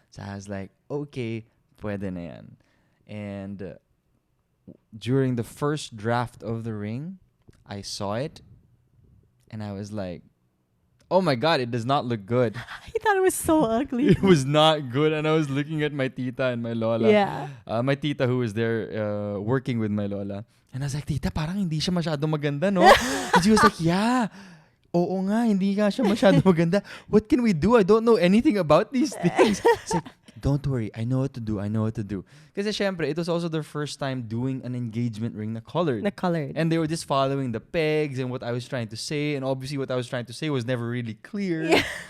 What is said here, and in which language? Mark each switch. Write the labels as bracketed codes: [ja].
[en] So I was like, okay, [tl] pwede na yan. [en] And during the first draft of the ring, I saw it, and I was like, oh my God, it does not look good. I thought it was so ugly. It was not good. And I was looking at my tita and my lola. Yeah. My tita who was there working with my lola. And I was like, tita, [tl] parang hindi siya masyado maganda, no? [en] And she was like, yeah. [tl] Oo nga, hindi nga siya masyado maganda. [en] What can we do? I don't know anything about these things. It's like, don't worry, I know what to do. [tl] Kasi syempre, [en] it was also their first time doing an engagement ring na colored. And they were just following the pegs and what I was trying to say. And obviously what I was trying to say was never really clear. Yeah.